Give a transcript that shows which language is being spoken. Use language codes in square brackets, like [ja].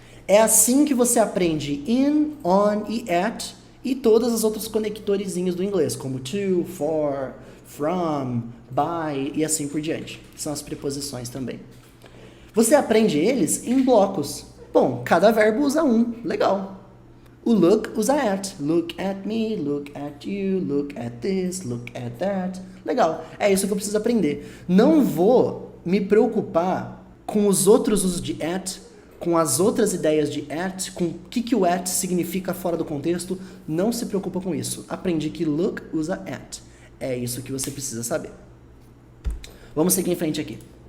[pt] É assim que você aprende in, on e at e todos os outros conectorezinhos do inglês, como to, for, from, by e assim por diante. São as preposições também. Você aprende eles em blocos. Bom, cada verbo usa um. Legal. O look usa at. [en] Look at me, look at you, look at this, look at that. [pt] Legal. É isso que eu preciso aprender. Não vou me preocupar com os outros usos de at, com as outras ideias de at, com o que o at significa fora do contexto. Não se preocupa com isso. Aprendi que look usa at. É isso que você precisa saber. Vamos seguir em frente aqui.